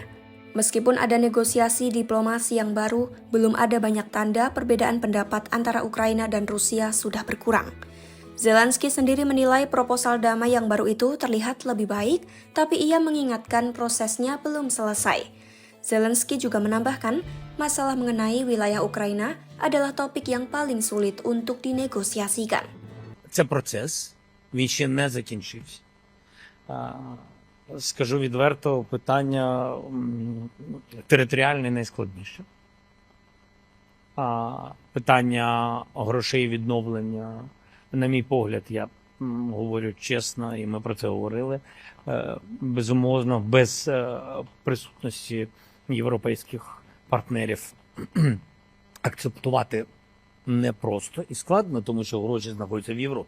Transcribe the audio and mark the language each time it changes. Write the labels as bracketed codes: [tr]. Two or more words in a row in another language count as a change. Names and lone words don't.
[id] Meskipun ada negosiasi diplomasi yang baru, belum ada banyak tanda perbedaan pendapat antara Ukraina dan Rusia sudah berkurang. Zelensky sendiri menilai proposal damai yang baru itu terlihat lebih baik, tapi ia mengingatkan prosesnya belum selesai. Zelensky juga menambahkan, masalah mengenai wilayah Ukraina adalah topik yang paling sulit untuk dinegosiasikan. [uk] Це процес, він ще не закінчився. Скажу відверто, питання територіальне найскладніше. Питання грошей відновлення, на мій погляд, я говорю чесно, і ми про це говорили, безумовно, без присутності європейських партнерів акцептувати непросто і складно, тому що гроші знаходяться в Європі.